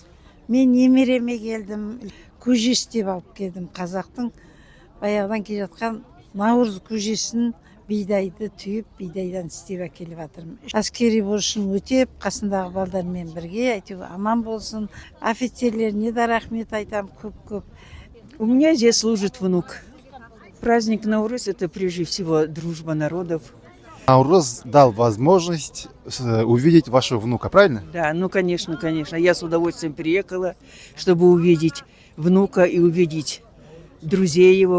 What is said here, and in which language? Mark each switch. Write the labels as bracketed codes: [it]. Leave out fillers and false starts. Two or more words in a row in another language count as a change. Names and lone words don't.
[kk] Мен немереме келдім, көжес деп алып келдім. Қазақтың баяғыдан келе жатқан наурыз көжесін бидайды түйіп, бидайдан істеп әкеліп жатырмын. Әскери борышын өтеп, қасындағы балдармен бірге, әйтеуір аман болсын. Офицерлеріне де рахмет айтам көп-көп. [ru] У меня здесь служит внук. Праздник Наурыз – это прежде всего дружба народов. Наурыз дал возможность увидеть вашего внука, правильно? Да, ну конечно, конечно. Я с удовольствием приехала, чтобы увидеть внука и увидеть друзей его.